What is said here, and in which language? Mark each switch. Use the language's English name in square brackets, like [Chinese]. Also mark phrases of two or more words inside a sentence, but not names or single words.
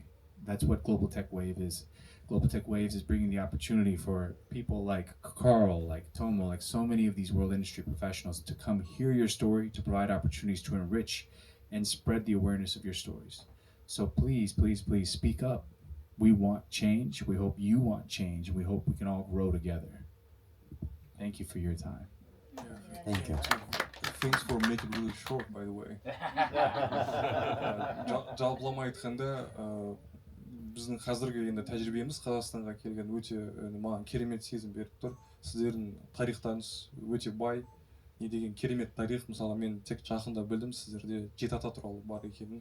[English] That's what Global Tech Wave is. Global Tech Waves is bringing the opportunity for people like Carl, like Tomo, like so many of these world industry professionals to come hear your story, to provide opportunities to enrich and spread the awareness of your stories. So please, please, please speak up. We want change. We hope you want change. We hope we can all grow together. Thank you for your time. Thank you. Thanks for making it really short, by the way. [Kazakh] Жалпылама айтқанда, біздің қазіргі енді тәжірибеміз Қазақстанға келген өте маған керемет сезім беріп тұр. Сіздердің тарихтарыңыз өте бай. Не деген керемет тарих. Мысалы, мен тек жақында білдім сіздерде 7 ата туралы бар екенін.